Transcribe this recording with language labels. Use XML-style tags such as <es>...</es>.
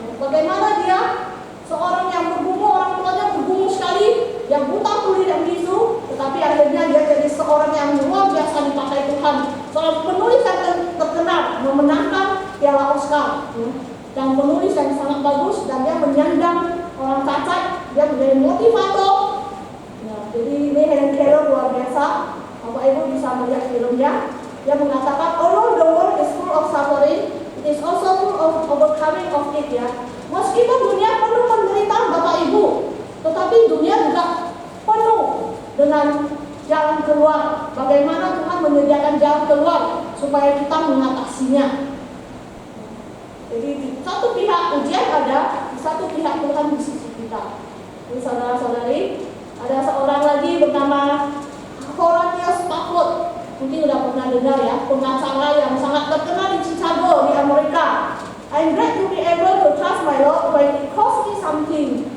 <id>Bagaimana dia seorang yang bergumul, orang tuanya bergumul sekali, yang buta, tuli, dan bisu, tetapi akhirnya dia jadi seorang yang luar biasa dipakai Tuhan. Seorang penulis yang terkenal, memenangkan piala Oscar, dan penulis yang sangat bagus, dan dia menyandang orang cacat, dia menjadi motivator. Jadi ini Helen Keller luar biasa. Bapak Ibu bisa melihat filmnya. Dia mengatakan,</id> <en>although the world is full of suffering, it is also full of overcoming of it ya.</en> <id>Meskipun dunia penuh menderita Bapak Ibu, tetapi dunia juga penuh dengan jalan keluar. Bagaimana Tuhan menyediakan jalan keluar supaya kita mengatasinya. Jadi di satu pihak ujian ada, di satu pihak Tuhan di sisi kita. Jadi saudara-saudari, ada seorang lagi bernama Horatius Spafford. Mungkin sudah pernah dengar ya, pengacara yang sangat terkenal di Chicago di Amerika.</id> <en>I'm glad to be able to trust my Lord when it costs me something.</en>